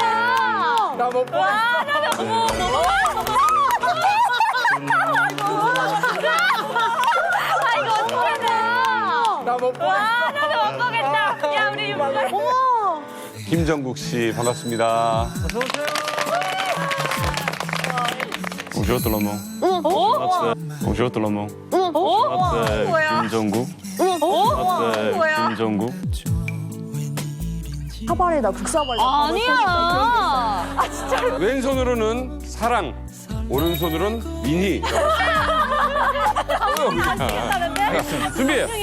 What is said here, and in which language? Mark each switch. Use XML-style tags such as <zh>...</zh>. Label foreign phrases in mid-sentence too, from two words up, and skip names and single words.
<ko>나 못 봐. 나도 어머. 아이고 어떡해. 나 못 봐. 나도 못 보겠다. 야 우리 어머. 김정국 씨 반갑습니다. 어서 오세요.</ko> <fr>Bonjour tout le monde. Bonjour tout le monde.</fr> <ko>뭐야? 김정국. 뭐야? 김정국. 사발이다, 극사발이다. 아니야. 아, 진짜로. 왼손으로는 사랑, 오른손으로는 미니. 준비.</ko>